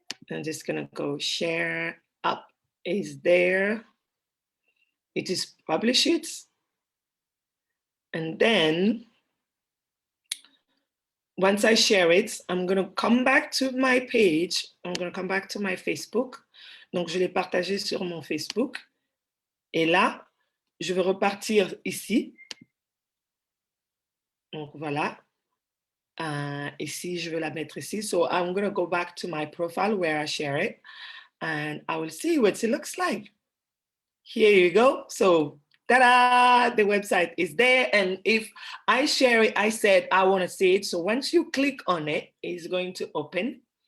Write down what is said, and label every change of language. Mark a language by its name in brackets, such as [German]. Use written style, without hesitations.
[English] I'm just going to go share up is there. It is publish it. And then once I share it, I'm going to come back to my page. I'm going to come back to my Facebook. [French] Donc, je l'ai partagé sur mon Facebook. Et là, je vais repartir ici. Donc, voilà. Ici, je vais la mettre ici. [English] So I'm going to go back to my profile where I share it. And I will see what it looks like. Here you go. So, ta-da, the website is there. And if I share it, I said, I want to see it. So once you click on it, it's going to open.